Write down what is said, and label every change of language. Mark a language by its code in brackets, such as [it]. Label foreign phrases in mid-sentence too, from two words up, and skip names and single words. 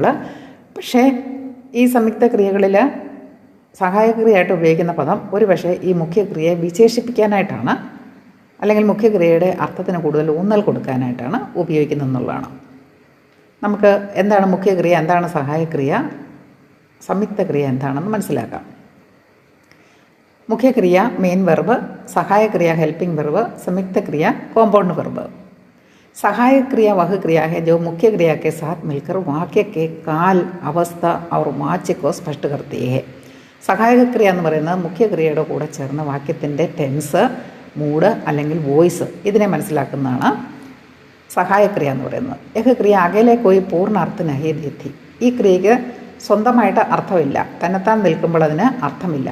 [ml] പക്ഷേ ഈ സംയുക്ത ക്രിയകളിൽ സഹായക്രിയയായിട്ട് ഉപയോഗിക്കുന്ന പദം ഒരു പക്ഷേ ഈ മുഖ്യക്രിയയെ വിശേഷിപ്പിക്കാനായിട്ടാണ്, അല്ലെങ്കിൽ മുഖ്യക്രിയയുടെ അർത്ഥത്തിന് കൂടുതൽ ഊന്നൽ കൊടുക്കാനായിട്ടാണ് ഉപയോഗിക്കുന്നതെന്നുള്ളതാണ്. നമുക്ക് എന്താണ് മുഖ്യക്രിയ, എന്താണ് സഹായക്രിയ, സംയുക്ത ക്രിയ എന്താണെന്ന് മനസ്സിലാക്കാം. മുഖ്യക്രിയ [en] main verb, [ml] സഹായക്രിയ [en] helping verb, [ml] സംയുക്ത ക്രിയ [en] compound verb. [hi] सहायक क्रिया वह क्रिया है जो मुख्य क्रिया के साथ मिलकर वाक्य के काल, अवस्था और वाच्य को स्पष्ट करती है. [ml] സഹായക ക്രിയ എന്ന് പറയുന്നത് മുഖ്യക്രിയയുടെ കൂടെ ചേർന്ന് വാക്യത്തിൻ്റെ ടെൻസ്, മൂഡ് അല്ലെങ്കിൽ വോയിസ് ഇതിനെ മനസ്സിലാക്കുന്നതാണ് സഹായക്രിയ എന്ന് പറയുന്നത്. [hi] एक क्रिया अकेले कोई पूर्ण अर्थ नहीं देती. [ml] ഈ ക്രിയയ്ക്ക് സ്വന്തമായിട്ട് അർത്ഥമില്ല, തന്നെത്താൻ നിൽക്കുമ്പോൾ അതിന് അർത്ഥമില്ല.